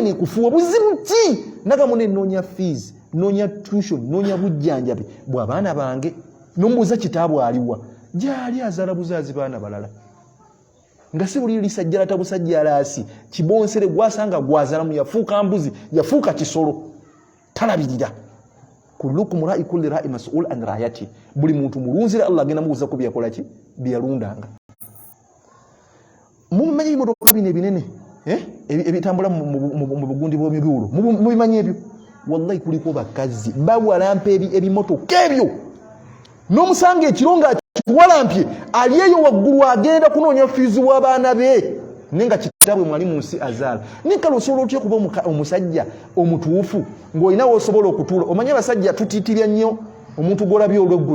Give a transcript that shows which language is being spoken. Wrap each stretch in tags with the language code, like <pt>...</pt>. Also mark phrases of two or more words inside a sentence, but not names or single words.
<lg>neekufuwa buzibu ki nagamune noonya fees noonya tuition noonya bujjanjabi bw'abaana bange n'ombuuza kitaabu aliwa gyali azaala buzaazi baana balala nga si buli lisajjala tabusajja alaasi kibonsere gwasanga gwazalamu yafuuka mbuzi yafuuka kisolo talabirira</lg> <ar>كلكم راع كل راع مسؤول عن رعيته</ar> <lg>buli muntu mulunzira Allah agenda mubuuza ku byakola ki byalundanga mumanyi bimotoka binene ebitambula mu bugundi bw'emibuulo mubimanyi ebyo wallahi kuliko bakazi bawalampa ebimotoka ebyo n'omusanga ekironga kiwalampye aliyeyo waggulu agenda kunoonya fiizi w'abaana be nenga kitaabwe mwali mu nsi azaala nikala osobola otya kuba omusajja omutuufu ng'olinawo osobola okutuula omanye abasajja tutiitirya nnyo omuntu gw'olabye olw'eggulu</lg>